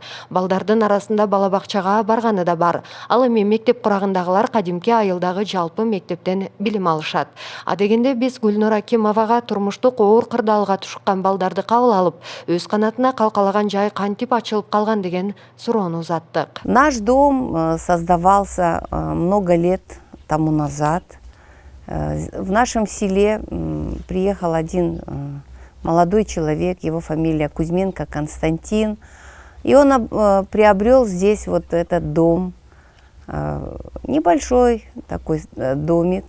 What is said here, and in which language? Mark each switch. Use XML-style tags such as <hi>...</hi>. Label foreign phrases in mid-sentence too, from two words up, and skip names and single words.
<ky>Балдардын арасында бала бакчага барганы да бар. Ал эми мектеп курагындагылар кадимки айылдагы жалпы мектептен билим алышат. А дегенде биз Гүлнура Акимовага турмуштук оор кырдаалга тушуккан балдарды кабыл алып, өз канатына калкалаган жай кантип ачылып калган деген суроону узаттык.</ky> <ru>Наш дом создавался много лет тому назад. В нашем селе приехал один молодой человек, его фамилия Кузьменко Константин, и он приобрел здесь вот этот дом, небольшой такой домик.</ru>